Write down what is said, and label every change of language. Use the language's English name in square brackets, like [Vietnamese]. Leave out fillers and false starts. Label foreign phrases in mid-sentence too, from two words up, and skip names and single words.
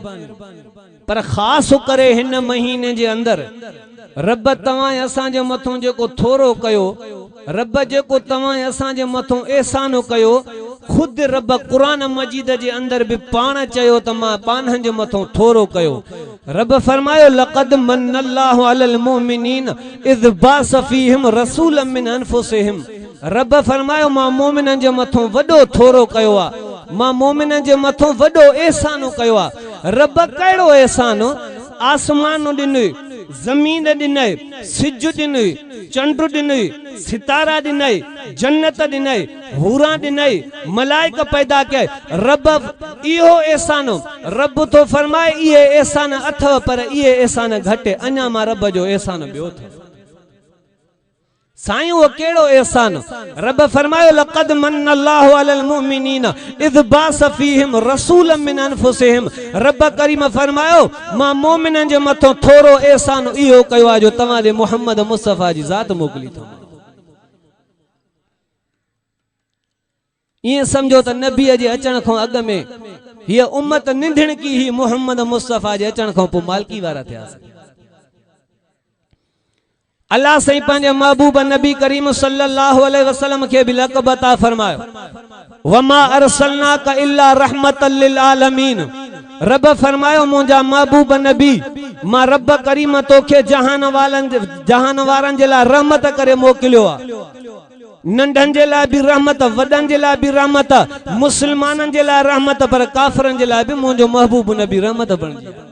[Sindhi] पर ख़ास करे हिन महीने जे अंदर रब तव्हां असां जे मथों जेको थोरो कयो, रब जेको तव्हां असां जे मथों एहसान कयो, खुद रब कुरान मजीद जे अंदर भी पाण चयो त मां पाननि जे मथों थोरो कयो. [Arabic] रब फरमायो لقد منّ الله على المؤمنين إذ بعث فيهم رسولا من أنفسهم. [Sindhi] रब फरमायो मां मोमिननि जे मथों वडो थोरो कयो आहे. मां मोमिननि जे मथों वडो एहसान कयो आहे. रब कहिड़ो एहसान? आसमान ॾिनो, जमीन ॾिनई, सिज ॾिनई, चंड ॾिनई, सितारा ॾिनई, जन्नत ॾिनई, हूरा ॾिनई, मलाइक पैदा कई। रब इहो एहसान रब तो फरमाए इहे एहसान अथव पर इहे एहसान घटि, अञा मां रब जो एहसान ॿियो अथव। साईं वो केड़ो एहसान? [Arabic] रब फरमायो لقد منّ الله على المؤمنين إذ بعث فيهم رسولا من أنفسهم. [Sindhi] रब करीम फरमायो मां मोमिनन जे मथो थोरो एहसान इहो कयो आहे जो तव्हां जे मोहम्मद मुस्तफा जी ज़ात मोकली थो। ये समझो त नबी जे अचण खां अॻ में हीअ उम्मत निंधण की ही मोहम्मद मुस्तफा जे अचण खां पोइ मालकी वारा थियासीं। अल्लाह सही पंहिंजे महबूब नबी करीम [Arabic] صلى الله عليه وسلم [Sindhi] के भी लक़ब अता फरमायो [Arabic] وما أرسلناك إلا رحمة للعالمين. [Sindhi] रब फरमायो मुंहिंजा महबूब नबी मां रब करीम तोखे जहान वारनि जे लाइ रहमत करे मोकिलियो आहे। नंढन जे लाइ भी रहमत, वडन जे लाइ भी रहमत, मुसलमानन जे लाइ रहमत, पर काफरन जे लाइ भी मुंहिंजो महबूब नबी रहमत बणजी।